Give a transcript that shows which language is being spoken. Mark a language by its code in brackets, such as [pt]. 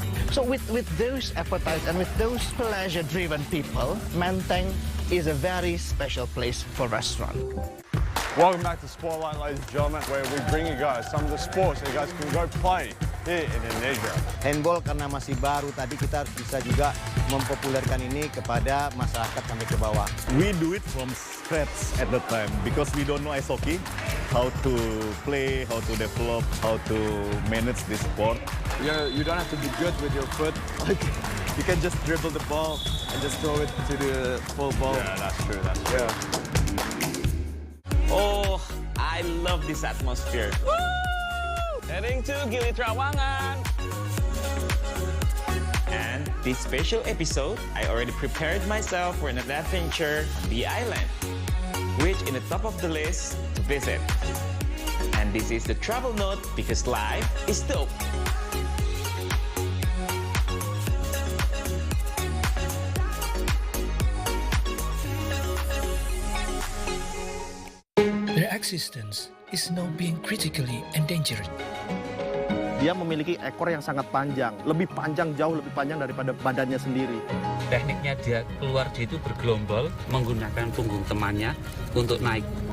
[en] So with those appetites and with those pleasure-driven people, Menteng is a very special place for restaurant. Welcome back to Spotlight, ladies and gentlemen, where we bring you guys some of the sports that you guys can go play here in Indonesia. [id] Handball karena masih baru, tadi kita harus bisa juga mempopulerkan ini kepada masyarakat sampai ke bawah. [en] We do it from scratch at the time because we don't know ice hockey, how to play, how to develop, how to manage this sport. You don't have to be good with your foot. You can just dribble the ball and just throw it to the full ball. Yeah, that's true. That's true. Oh, I love this atmosphere. Woo! Heading to Gili Trawangan. And this special episode, I already prepared myself for an adventure on the island, which in the top of the list to visit. And this is the travel note because life is dope. Their existence is now being critically endangered. [id] Dia memiliki ekor yang sangat panjang, jauh lebih panjang daripada badannya sendiri. Tekniknya dia keluar dia itu bergelombol, menggunakan punggung temannya untuk naik.